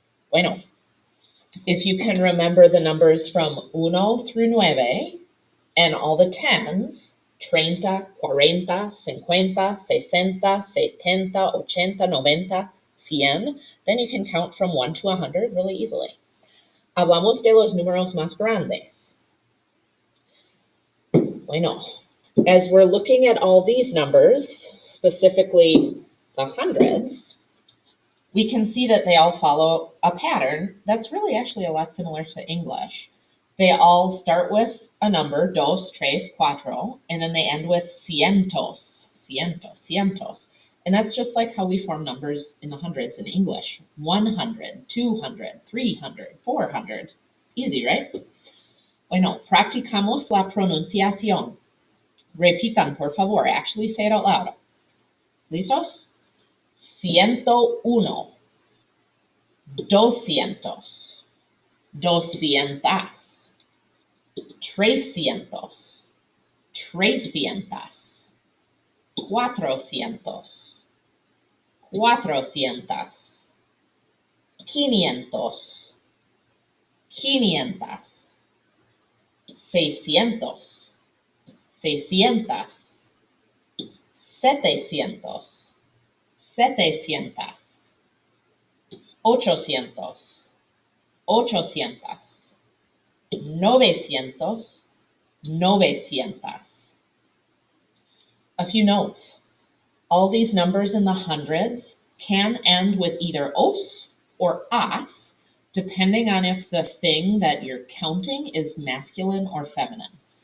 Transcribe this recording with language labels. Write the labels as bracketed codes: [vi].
[es] Bueno, [en] if you can remember the numbers from 1 through 9 and all the tens, 30, 40, 50, 60, 70, 80, 90, 100, then you can count from 1 to 100 really easily. [es] Hablamos de los números más grandes. Bueno, [en] as we're looking at all these numbers, specifically the hundreds, we can see that they all follow a pattern that's really actually a lot similar to English. They all start with a number, [es] dos, tres, cuatro, [en] and then they end with [es] cientos, cientos. [en] And that's just like how we form numbers in the hundreds in English. 100, 200, 300, 400. Easy, right? [es] Bueno, practicamos la pronunciación. Repitan, por favor. [en] Actually say it out loud. [es] ¿Listos? 101, 200, 200, 300, trescientas, cuatrocientos, cuatrocientas, quinientos, quinientas, seiscientos, seiscientas, setecientos, setecientas, ochocientos, ochocientas, novecientos, novecientas. [en] A few notes. All these numbers in the hundreds can end with either os or as, depending on if the thing that you're counting is masculine or feminine.